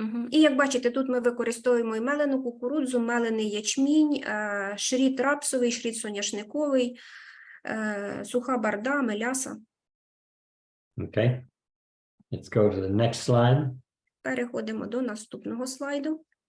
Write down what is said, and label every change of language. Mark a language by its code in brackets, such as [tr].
[uk] І як бачите, тут ми використовуємо і мелену кукурудзу, мелений ячмінь, шріт рапсовий, шріт соняшниковий, суха барда, меляса. [en] Okay, let's go to the next slide. [uk] Переходимо до наступного слайду.